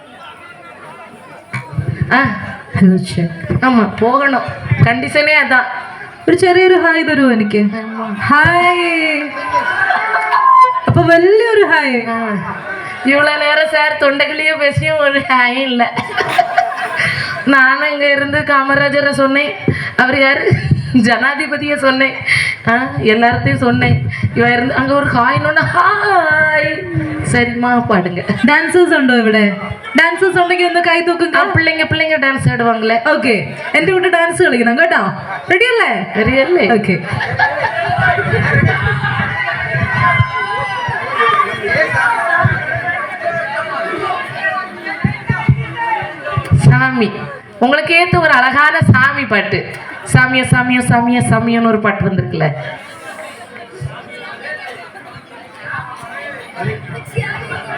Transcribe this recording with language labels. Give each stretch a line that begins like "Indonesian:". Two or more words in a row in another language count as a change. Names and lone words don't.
Tamil: ஆமா போகணும்,
Malayalam: കണ്ടീഷനേ അതാ. ഒരു ചെറിയൊരു ഹായ് തരുമോ എനിക്ക്? ഹായ്. അപ്പൊ വലിയൊരു ഹായ്.
Tamil: இவ்வளோ நேரம் சார் தொண்டைகளையே பேசியும் ஒரு ஹாயும் இல்லை. நானும் இங்கே இருந்து காமராஜரை சொன்னேன், அவர் யார் ஜனாதிபதியை சொன்னேன், எல்லார்த்தையும் சொன்னேன். இவன் இருந்து அங்கே ஒரு ஹாய்னோன்னா ஹாய். சரிம்மா பாடுங்க.
Malayalam: ഡാൻസേഴ്സ് ഉണ്ടോ ഇവിടെ? ഡാൻസേഴ്സ് ഉണ്ടെങ്കിൽ ഒന്ന് കൈ തൂക്കുங்க.
Tamil: பிள்ளைங்க டான்ஸ் ஆடுவாங்களே.
Malayalam: ഓക്കെ, എൻ്റെ കൂടെ ഡാൻസ് കളിക്കണം കേട്ടോ. റെഡി അല്ലേ? റെഡിയല്ലേ? ഓക്കെ.
Tamil: சாமி, உங்களுக்கு ஏற்ற ஒரு அழகான சாமி பாட்டு. சாமியா சாமியா சாமியா சாமியான்னு ஒரு பாட்டு வந்திருக்குல்ல.